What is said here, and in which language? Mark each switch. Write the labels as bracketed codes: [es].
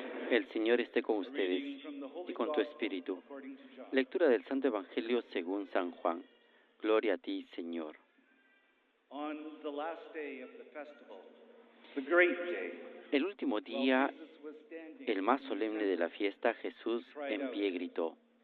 [es] El Señor esté con ustedes y con tu espíritu. Lectura del Santo Evangelio según San Juan. Gloria a ti, Señor. [en] On the last day of the festival, the great day, [es] El último día, el más solemne de la fiesta, Jesús en pie gritó: